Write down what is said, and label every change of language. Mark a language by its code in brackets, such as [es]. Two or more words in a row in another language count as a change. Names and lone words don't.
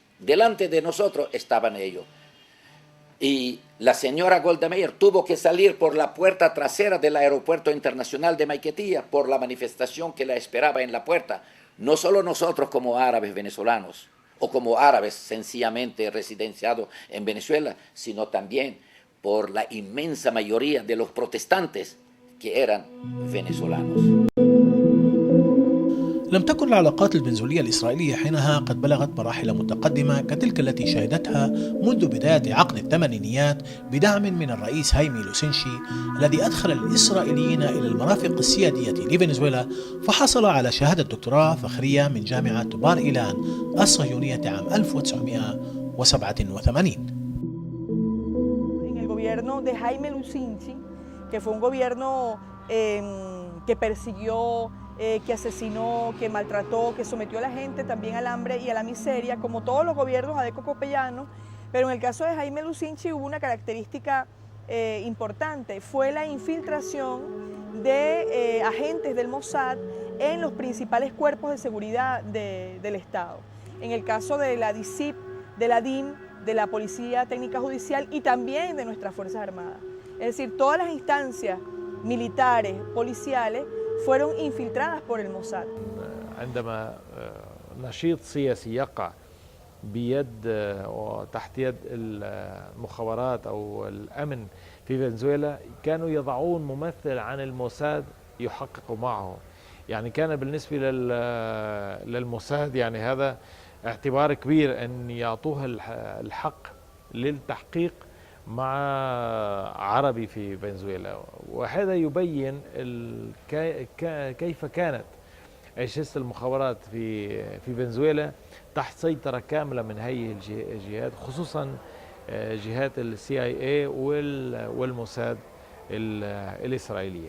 [es] Delante de nosotros estaban ellos. Y la señora Golda Meir tuvo que salir por la puerta trasera del aeropuerto internacional de Maiquetía por la manifestación que la esperaba en la puerta. No solo nosotros como árabes venezolanos o como árabes sencillamente residenciados en Venezuela, sino también por la inmensa mayoría de los protestantes que eran venezolanos. [ar] لم تكن العلاقات الفنزويلية الإسرائيلية حينها قد بلغت مراحل متقدمة كتلك التي شهدتها منذ بداية عقد الثمانينيات بدعم من الرئيس هايمي لوسينشي الذي أدخل الإسرائيليين إلى المرافق السيادية لفنزويلا، فحصل على شهادة دكتوراه فخرية من جامعة بار إيلان الصهيونية عام 1987. [es] En el gobierno de Jaime Lusinchi, que fue un gobierno que persiguió, que asesinó, que maltrató, que sometió a la gente también al hambre y a la miseria, como todos los gobiernos adeco-copellanos, pero en el caso de Jaime Lusinchi hubo una característica importante, fue la infiltración de agentes del Mossad en los principales cuerpos de seguridad del Estado. En el caso de la DICIP, de la DIM, de la Policía Técnica Judicial y también de nuestras Fuerzas Armadas. Es decir, todas las instancias militares, policiales, fueron infiltradas por el Mossad. [ar] عندما نشيط سياسي يقع بيد وتحت يد المخابرات أو الأمن في فنزويلا، كانوا يضعون ممثل عن الموساد يحقق معه. يعني كان بالنسبة للموساد يعني هذا اعتبار كبير أن يعطوه الحق للتحقيق مع عربي في فنزويلا، وهذا يبين كيف كانت أجهزة المخابرات في فنزويلا تحت سيطرة كاملة من هذه الجهات، خصوصا جهات CIA والموساد الإسرائيلية.